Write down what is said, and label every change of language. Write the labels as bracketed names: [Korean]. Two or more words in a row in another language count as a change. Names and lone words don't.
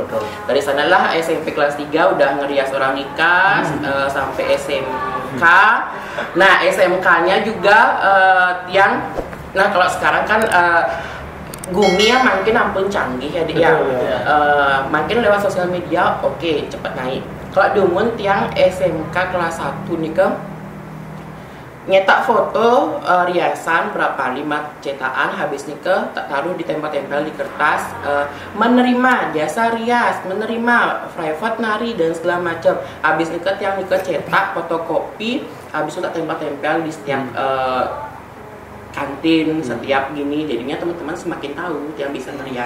[Indonesian] Dari sanalah SMP kelas 3 udah ngerias orang nikah sampai SMK. Nah, SMK-nya juga kalau sekarang kan Gumi ya makin ampun canggih ya dia. Makin lewat sosial media cepat naik. Kalau [Balinese] dumun tiang [Indonesian] SMK kelas 1 nih nyetak foto riasan berapa 5 cetakan habis nih tak taruh di tempel-tempel di kertas menerima jasa rias, menerima private nari dan segala macam. Habis nih yang cetak fotokopi habis itu tak tempel-tempel di setiap kantin setiap gini, jadinya teman-teman semakin tahu yang bisa merias.